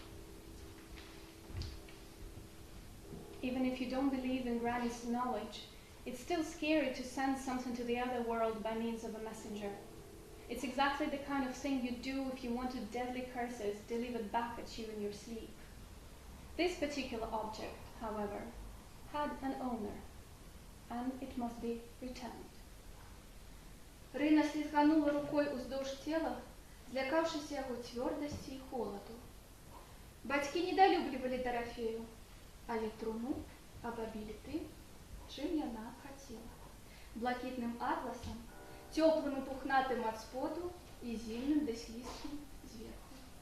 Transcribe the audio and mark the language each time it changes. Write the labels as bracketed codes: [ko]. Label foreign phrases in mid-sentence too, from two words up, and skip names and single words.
[en] Even if you don't believe in Granny's knowledge, it's still scary to send something to the other world by means of a messenger. It's exactly the kind of thing you do if you wanted deadly curses delivered back at you in your sleep. This particular object, however, had an owner, and it must be returned. [be] Рына слизганула рукой уздовж тела, злякавшись яго цвёрдасці і холаду. Бацькі недалюблівалі Дарафею, але труну абабілі тым, чым яна хацела. Блакітным атласам, цёплым і пухнатым ад споду і зімным да слізкім зверху.